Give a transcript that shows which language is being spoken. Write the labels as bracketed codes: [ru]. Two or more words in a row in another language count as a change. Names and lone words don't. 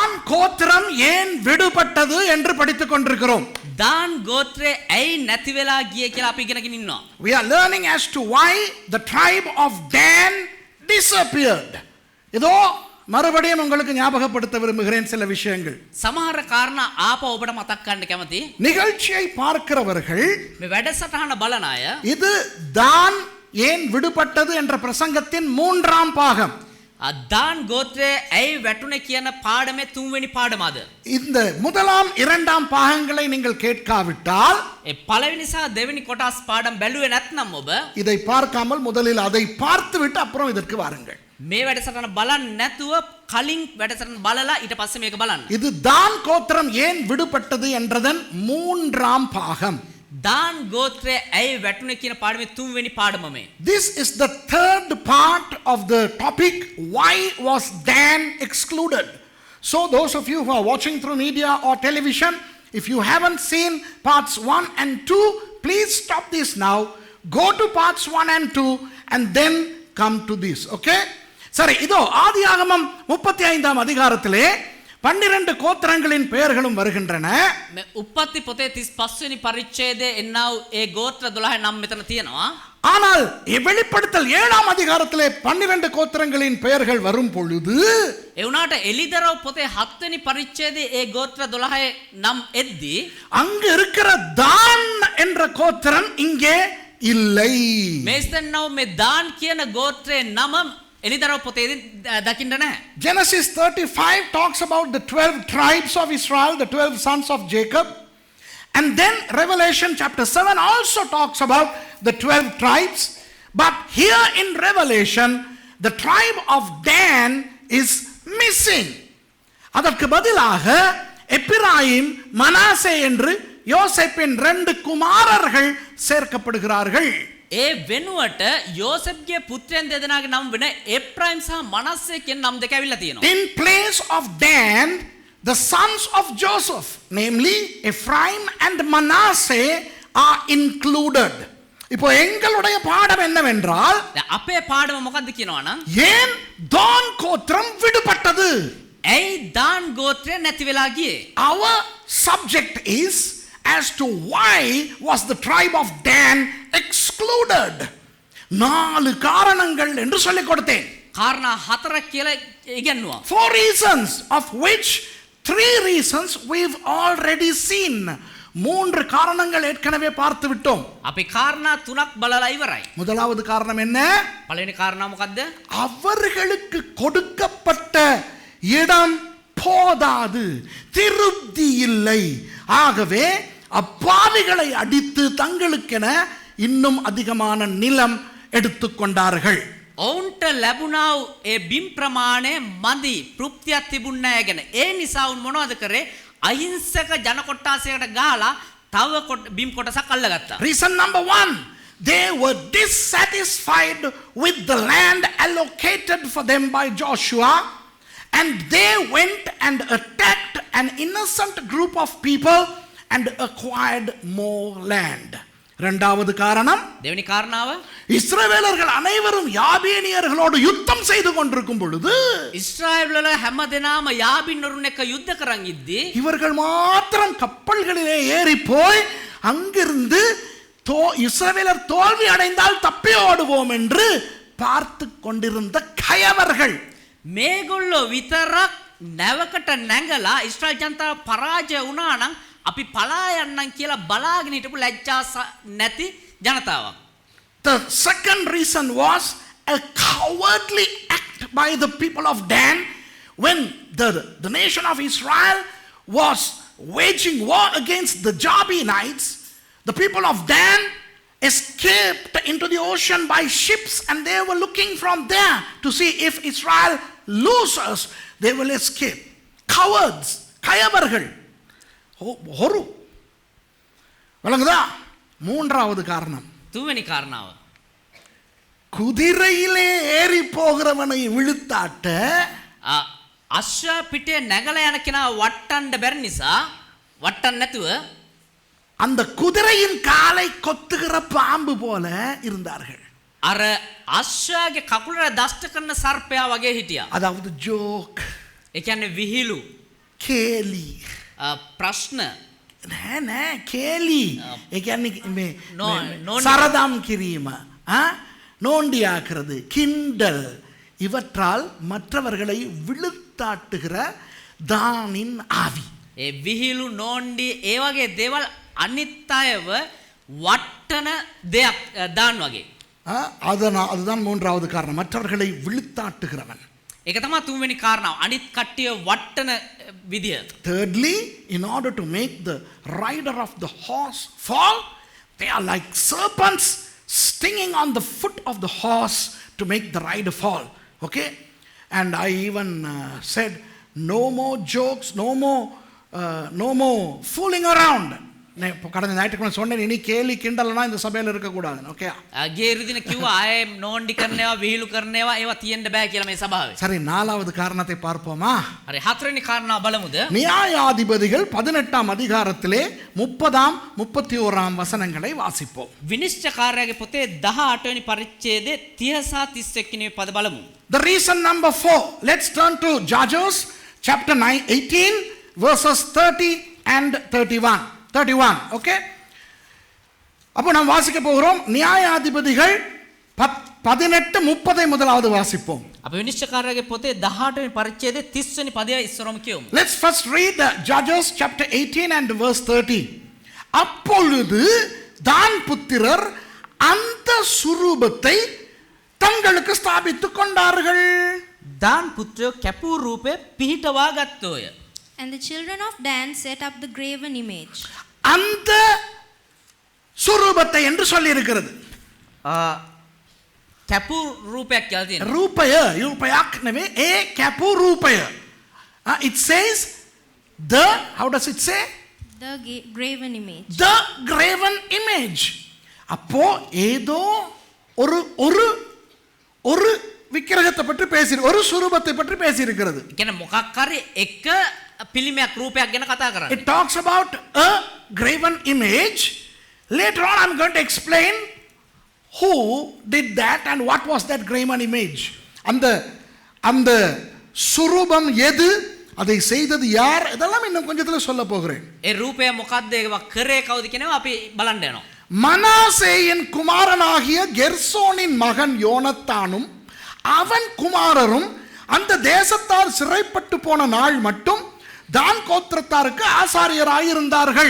[ta] கோத்திரம் ஏன் விடுபட்டது என்று படித்துக் கொண்டிருக்கிறோம். [si] දාන් ගෝත්‍රය ඇයි නැති වෙලා ගියේ කියලා අපි ඉගෙනගෙන ඉන්නවා. [en] We are learning as to why the tribe of Dan disappeared. [ta] இதோ மறுபடியும் உங்களுக்கு ஞாபகப்படுத்த விரும்புகிறேன் சில விஷயங்கள். [si] සමහර කාරණා ආපහු ඔබට මතක් කරන්න කැමති. [ta] நிகழ்ச்சியை பார்க்கிறவர்கள் [si] මේ වැඩසටහන බලන අය [ta] இது தான் ஏன் விடுபட்டது என்ற பிரசங்கத்தின் மூன்றாம் பாகம். [si] දාන් ගෝත්‍රය ඇයි වැටුනේ කියන පාඩමේ තුන්වෙනි පාඩමද? [ta] இந்த முதலாம் இரண்டாம் பாகங்களை நீங்கள் கேட்காவிட்டால் [si] ඒ පළවෙනි සහ දෙවෙනි කොටස් පාඩම් බැලුවේ නැත්නම් ඔබ [ta] இதை பார்க்காமல் முதலில் அதை பார்த்துவிட்டு அப்புறம் இதற்கு வாருங்கள். [si] මේ වැඩසටහන බලන්න නැතුව කලින් වැඩසටහන බලලා ඊට පස්සේ මේක බලන්න. [ta] இது தான் கோத்திரம் ஏன் விடுபட்டது என்றதன் மூன்றாம் பாகம். [si] දාන් ගෝත්‍රය ඇයි වැටුනේ කියන පාඩමේ තුන්වෙනි පාඩම මේ. [en] This is the third part of the topic, why was Dan excluded? So those of you who are watching through media or television, if you haven't seen parts 1 and 2, please stop this now, go to parts 1 and 2 and then come to this, okay? [ta] சரி, இதோ ஆதியாகமம் 35ஆம் அதிகாரத்திலே 12 கோத்திரங்களின் பெயர்களும் வருகின்றன. [si] මේ උප්පත්ති පොතේ 35 වෙනි පරිච්ඡේදයේ එන්නා වූ ඒ ගෝත්‍ර 12 නම් මෙතන තියෙනවා. [ta] ஆனால் வெளிப்படுத்தல் 7ஆம் அதிகாரத்திலே 12 கோத்திரங்களின் பெயர்கள் வரும் பொழுது [si] ඒ වුණාට එලිදරව් පොතේ 7 වෙනි පරිච්ඡේදයේ ඒ ගෝත්‍ර 12 නම් එද්දී [ta] அங்கு இருக்கிற தான் என்ற கோத்திரம் இங்கே இல்லை. [si] මේස්තන්නව මේ දාන් කියන ගෝත්‍රයේ නම එලිදරව් පොතේදී දකින්න නැහැ. [en] Genesis 35 talks about the 12 tribes of Israel, the 12 sons of Jacob. And then Revelation chapter 7 also talks about the 12 tribes. But here in Revelation, the tribe of Dan is missing. [ta] அதற்கு பதிலாக எப்பிராயிம், மனாசே என்று யோசேப்பின் 2 குமாரர்கள் சேர்க்கப்படுகிறார்கள். [si] ඒ වෙනුවට යෝසෙෆ්ගේ පුත්‍රයන් දෙදෙනාගේ නම් වෙන එප්‍රායිම් සහ මනස්සේ කියන නම් දෙක ඇවිල්ලා තියෙනවා. [en] In place of Dan, the sons of Joseph, namely Ephraim and Manasseh, are included. [ta] இப்போ எங்களுடைய பாடம் என்னவென்றால், [si] අපේ පාඩම මොකක්ද කියනවනම් [ta] ஏன் தான் கோத்திரம் விடுபட்டது? [si] ඇයි දාන් ගෝත්‍රය නැති වෙලා ගියේ? [en] Our subject is as to why was the tribe of Dan excluded. [ta] 4 காரணங்கள் என்று சொல்லிக் கொடுத்தேன். [si] කාරණා 4ක් කියලා ඉගෙනුවා. [en] 4 reasons, of which 3 reasons we've already seen. [ta] 3 காரணங்கள் ஏற்கனவே பார்த்து விட்டோம். [si] අපි කාරණා 3ක් බලලා ඉවරයි. [ta] முதலாவது காரணம் என்ன? [si] පළවෙනි කාරණා මොකද්ද? [ta] அவர்களுக்கு கொடுக்கப்பட்ட இடம் போதாது, திருப்தி இல்லை. ஆகவே அப்பாவிகளை அடித்து தங்களுக்கென இன்னும் அதிகமான நிலம் எடுத்துக்கொண்டார்கள். [si] ඔවුන්ට ලැබුණා වූ ඒ බිම් ප්‍රමාණය මදි, තෘප්තියක් තිබුණ නැහැ ගැන. ඒ නිසා උන් මොනවද කරේ? අහිංසක ජන කොට්ටාසයකට ගහලා තව බිම් කොටසක් අල්ලගත්තා. [en] Reason number 1, they were dissatisfied with the land allocated for them by Joshua, and they went and attacked an innocent group of people and acquired more land. [ta] இரண்டாவது காரணம், [si] දෙවෙනි කාරණාව, [ta] இஸ்ரவேலர்கள் அனைவரும் யாபேனியர்களோடு யுத்தம் செய்து கொண்டிருக்கும் பொழுது [si] ඉස්රායෙල් වල හැමදෙනාම යාබින්වරුන් එක්ක යුද්ධ කරන් ඉද්දී [ta] இவர்கள் மாத்திரம் கப்பல்களிலே ஏறி போய் அங்கிருந்து இஸ்ரவேலர் தோல்வி அடைந்தால் தப்பி ஓடுவோம் என்று பார்த்து கொண்டிருந்த கயவர்கள். [si] මේගොල්ලෝ විතරක් නැවකට නැංගලා ඉස්රායෙල් ජනතාව පරාජය වුණා නම් අපි පලා යන්නම් කියලා බලාගෙන හිටපු ලැජ්ජා නැති ජනතාවක්. [en] The second reason was a cowardly act by the people of Dan when the nation of Israel was waging war against the Jabinites. The people of Dan escaped into the ocean by ships, and they were looking from there to see if Israel loses, they will escape. Cowards, [ta] கயவர்கள். ஒரு வழங்குதா? மூன்றாவது காரணம், [si] තුන්වෙනි කාරණාව, [ta] குதிரையிலே ஏறி போகிறவனை விழுத்தாட்ட [si] අශ්ව පිටේ නැගලා යන කෙනා වට්ටන්න බැරි නිසා වට්ටන්න නැතුව [ta] அந்த குதிரையின் காலை கொத்துகிற பாம்பு போல இருந்தார்கள். [si] අර අශ්වයාගේ කකුලට දෂ්ට කරන සර්පයා වගේ හිටියා. [ta] அதாவது ஜோக், [si] ඒ කියන්නේ විහිළු. කේලි. ප්‍රශ්න නෑ කේලි. ඒ කියන්නේ මේ නෝන්ඩි. සරදම් කිරීම. [ta] நோண்டியாக்குறது, கிண்டல், இவற்றால் மற்றவர்களை விழுத்தாட்டுகிற தானின் ஆவி. [si] ඒ විහිළු නෝන්ඩි ඒ වගේ දේවල් අනිත් අයව වට්ටන දෙයක් දාන් වගේ. [ta] அதுதான் மூன்றாவது காரணம், மற்றவர்களை விழுத்தாட்டுகிறவன். [si] ඒක තමයි තුන්වෙනි කාරණාව, අනිත් කට්ටිය වට්ටන විදිය. [en] Thirdly, in order to make the rider of the horse fall, they are like serpents stinging on the foot of the horse to make the rider fall. Okay? And I even said, no more jokes, no more fooling around. [ta] கடந்த ஞாயிற்றுக்கிழமை சொன்னேன், இனி கேலி கிண்டல்னா இந்த சபையில் இருக்கக்கூடாது. ஓகே, [si] ගිය ඉරිදින කිව්වා ආයේ නෝන්ඩි කරනවා විහිළු කරනවා ඒවා තියෙන්න බෑ කියලා මේ සභාවේ. [ta] சரி, நாலாவது காரணத்தை பார்ப்போமா? [si] හරි, හතරවෙනි කාරණාව බලමුද? [ta] நியாயாதிபதிகள் 18ஆம் அதிகாரத்திலே 30ஆம் 31ஆம் வசனங்களை வாசிப்போம். [si] විනිශ්චයකාරයාගේ පොතේ 18 වෙනි පරිච්ඡේදයේ 30 සහ 31 වෙනි පද බලමු. [en] The reason number 4. Let's turn to Judges chapter 18 verses 30 and 31. Okay? [ta] அப்போ நாம் வாசிக்க போகிறோம் நியாயாதிபதிகள் 18:30 முதலாவது வாசிப்போம். [si] අපි විනිශ්චයකාරයාගේ පොතේ 18 වෙනි පරිච්ඡේදයේ 30 වෙනි පදය ඉස්සරම කියමු. [en] Let's first read Judges chapter 18 and verse 30. [ta] அப்பொழுது தான் புத்திரர் அந்த சுரூபத்தை தங்களுக்கு ஸ்தாபித்துக் கொண்டார்கள். [si] දාන් පුත්‍රයෝ කැපූ රූපේ පිහිටවා ගත්තෝය. [en] And the children of Dan set up the graven image. [ta] அந்த சுரூபத்தை என்று சொல்லி இருக்கிறது. [si] කැපූ රූපයක් කියලා තියෙනවා. ரூபයක් නෙවෙයි, ඒ කැපූ රූපය. [en] It says the, how does it say? The graven image. The graven image. [ta] அப்போ ஏதோ ஒரு விக்கிரகத்தை பற்றி பேசி, ஒரு சுரூபத்தை பற்றி பேசி இருக்கிறது. [si] කියන්නේ මොකක් හරි එක පිළිමයක් රූපයක් ගැන කතා කරන්නේ. [en] It talks about a graven image. Later on I'm going to explain who did that and what was that graven image. [ta] அந்த சுரூபம் எது, அதை செய்தது யார், இதெல்லாம் இன்னும் கொஞ்சத்துல சொல்ல போகிறேன். [si] ඒ රූපය මොකක්ද, ඒවා කරේ කවුද කියනවා අපි බලන්න යනවා. [ta] மனாசேயின் குமாரனாகிய கெர்சோனின் மகன் யோனத்தானும் அவன் குமாரரும் அந்த தேசத்தார் சிறைப்பட்டு போன நாள் மட்டும் தான் கோத்திரத்தாருக்கு ஆசாரியராயிருந்தார்கள்.